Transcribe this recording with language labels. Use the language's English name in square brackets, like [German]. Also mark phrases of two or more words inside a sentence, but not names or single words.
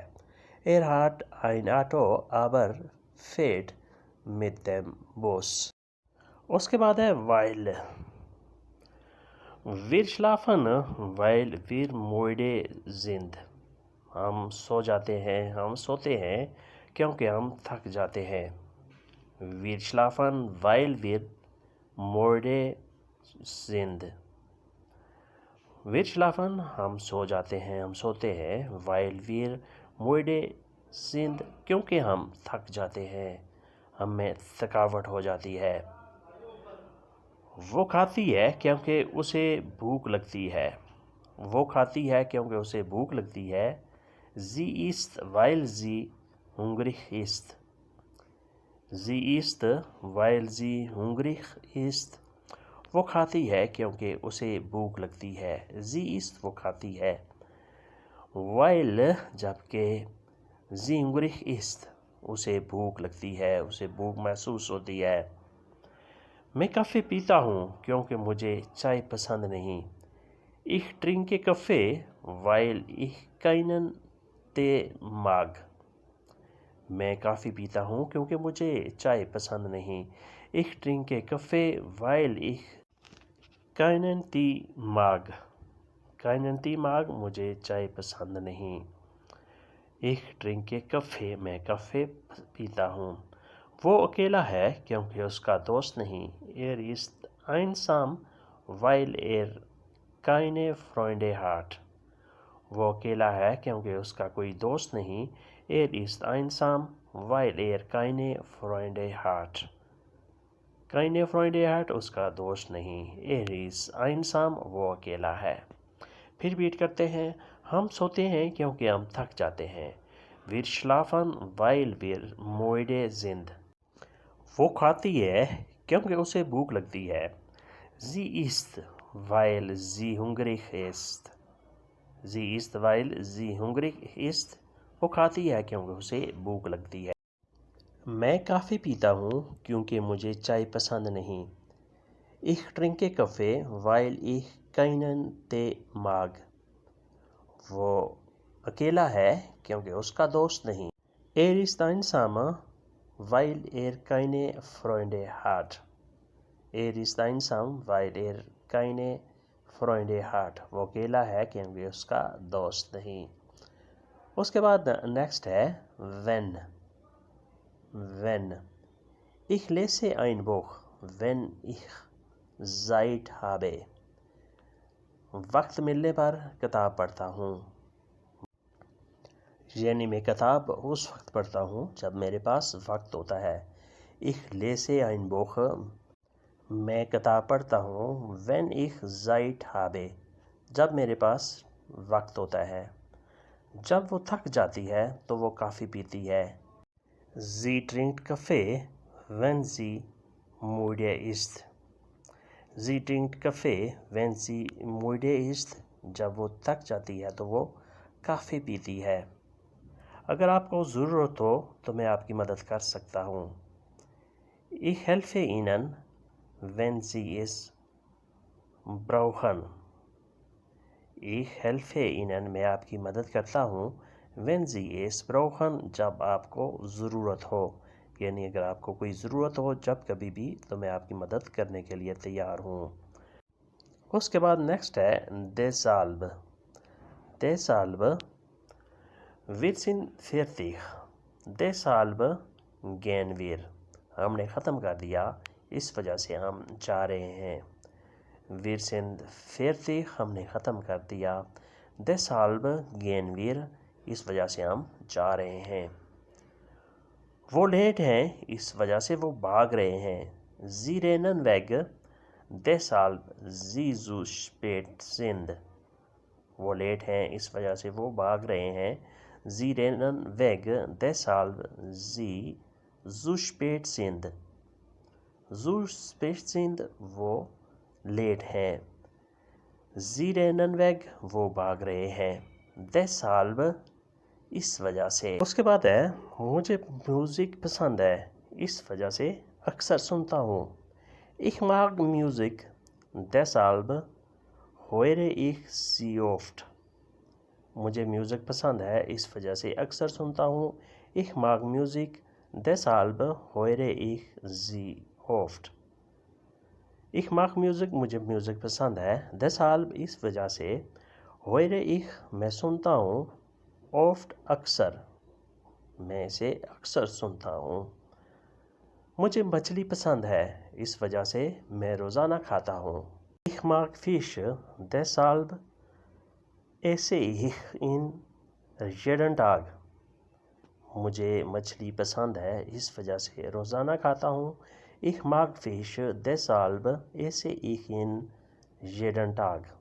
[German] Er hat ein Auto aber fährt mit dem Bus۔ [Urdu] اس کے بعد ہے while۔ [German] Wir schlafen weil wir müde sind۔ [Urdu] ہم سو جاتے ہیں، ہم سوتے ہیں کیونکہ ہم تھک جاتے ہیں۔ [German] Wir schlafen weil wir müde sind۔ Wir schlafen [Urdu] ہم سو جاتے ہیں، ہم سوتے ہیں، [German] weil wir müde sind [Urdu] کیونکہ ہم تھک جاتے ہیں، ہمیں تھکاوٹ ہو جاتی ہے۔ وہ کھاتی ہے کیونکہ اسے بھوک لگتی ہے۔ وہ کھاتی ہے کیونکہ اسے بھوک لگتی ہے۔ [German] Sie isst weil sie hungrig ist۔ Sie isst weil sie hungrig ist۔ [Urdu] وہ کھاتی ہے کیونکہ اسے بھوک لگتی ہے۔ [German] Sie isst [Urdu] وہ کھاتی ہے۔ Weil جبکہ [German] sie hungrig ist [Urdu] اسے بھوک لگتی ہے، اسے بھوک محسوس ہوتی ہے۔ میں کافی پیتا ہوں کیونکہ مجھے چائے پسند نہیں۔ [German] Ich trinke Kaffee weil ich keinen Tee mag۔ [Urdu] میں کافی پیتا ہوں کیونکہ مجھے چائے پسند نہیں۔ [German] Ich trinke Kaffee weil ich keinen Tee mag۔ keinen Tee mag, [Urdu] مجھے چائے پسند نہیں. [German] Ich trinke Kaffee, [Urdu] میں کافی پیتا ہوں. وہ اکیلا ہے کیونکہ اس کا دوست نہیں. [German] ist einsam, weil keine Freunde hat. [Urdu] وہ اکیلا ہے کیونکہ اس کا کوئی دوست نہیں. [German] ist einsam, weil keine Freunde hat. keine Freunde hat [Urdu] اس کا دوست نہیں. [German] ist einsam, [Urdu] وہ اکیلا ہے. پھر بیٹ کرتے ہیں. ہم سوتے ہیں کیونکہ ہم تھک جاتے ہیں. [German] Wir schlafen, weil wir müde sind. [Urdu] وہ کھاتی ہے کیونکہ اسے بھوک لگتی ہے. [German] Sie isst, weil sie hungrig ist. Sie isst, weil sie hungrig ist. [Urdu] وہ کھاتی ہے کیونکہ اسے بھوک لگتی ہے. میں کافی پیتا ہوں کیونکہ مجھے چائے پسند نہیں. [German] Ich trinke Kaffee, weil ich keinen Tee mag. [Urdu] وہ اکیلا ہے کیونکہ اس کا دوست نہیں. [German] ist einsam, weil keine Freunde hat. ist einsam, weil keine Freunde hat. [Urdu] وہ اکیلا ہے کیونکہ اس کا دوست نہیں. اس کے بعد نیکسٹ ہے wenn. [German] wenn. Ich lese ein Buch, wenn ich Zeit habe. [Urdu] وقت ملنے پر کتاب پڑھتا ہوں. یعنی میں کتاب اس وقت پڑھتا ہوں جب میرے پاس وقت ہوتا ہے. [German] Ich lese ein Buch, [Urdu] میں کتاب پڑھتا ہوں. [German] wenn ich Zeit habe, [Urdu] جب میرے پاس وقت ہوتا ہے. جب وہ تھک جاتی ہے تو وہ کافی پیتی ہے. [German] Sie trinkt Kaffee, wenn sie müde ist. Sie trinkt Kaffee, wenn sie müde ist. [Urdu] جب وہ تھک جاتی ہے تو وہ کافی پیتی ہے. اگر آپ کو ضرورت ہو تو میں آپ کی مدد کر سکتا ہوں. [German] Ich helfe Ihnen, wenn Sie es brauchen. Ich helfe Ihnen, [Urdu] میں آپ کی مدد کرتا ہوں. [German] wenn Sie es brauchen, [Urdu] جب آپ کو ضرورت ہو. یعنی اگر آپ کو کوئی ضرورت ہو جب کبھی بھی تو میں آپ کی مدد کرنے کے لیے تیار ہوں. اس کے بعد نیکسٹ ہے deshalb. [German] deshalb. Wir sind fertig. deshalb gehen wir. [Urdu] ہم نے ختم کر دیا اس وجہ سے ہم جا رہے ہیں. [German] Wir sind fertig, [Urdu] ہم نے ختم کر دیا. [German] deshalb gehen wir, [Urdu] اس وجہ سے ہم جا رہے ہیں. وہ لیٹ ہیں اس وجہ سے وہ بھاگ رہے ہیں. [German] Sie rennen weg, deshalb sie so spät sind. [Urdu] وہ لیٹ ہیں اس وجہ سے وہ بھاگ رہے ہیں. [German] Sie rennen weg, deshalb sie so spät sind. so spät sind, [Urdu] وہ لیٹ ہیں. [German] Sie rennen weg, [Urdu] وہ بھاگ رہے ہیں. deshalb, اس وجہ سے. اس کے بعد ہے مجھے میوزک پسند ہے اس وجہ سے اکثر سنتا ہوں. [German] Ich mag Musik, deshalb höre ich sie oft. [Urdu] مجھے میوزک پسند ہے اس وجہ سے اکثر سنتا ہوں. [German] Ich mag Musik, deshalb höre ich sie oft. Ich mag Musik, [Urdu] مجھے میوزک پسند ہے. deshalb, اس وجہ سے. [German] höre ich, [Urdu] میں سنتا ہوں. oft, اکثر, میں اسے اکثر سنتا ہوں. مجھے مچھلی پسند ہے اس وجہ سے میں روزانہ کھاتا ہوں. [German] Ich mag Fisch, deshalb esse ich ihn jeden Tag. [Urdu] مجھے مچھلی پسند ہے اس وجہ سے روزانہ کھاتا ہوں. [German] Ich mag Fisch, deshalb esse ich ihn jeden Tag.